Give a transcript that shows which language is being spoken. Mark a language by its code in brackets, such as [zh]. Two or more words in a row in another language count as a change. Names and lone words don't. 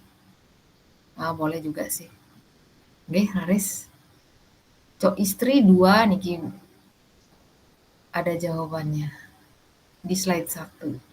[id] Boleh juga sih. [ban] Nggih, Haris. [id] Cok istri 2 niki ada jawabannya di slide 1.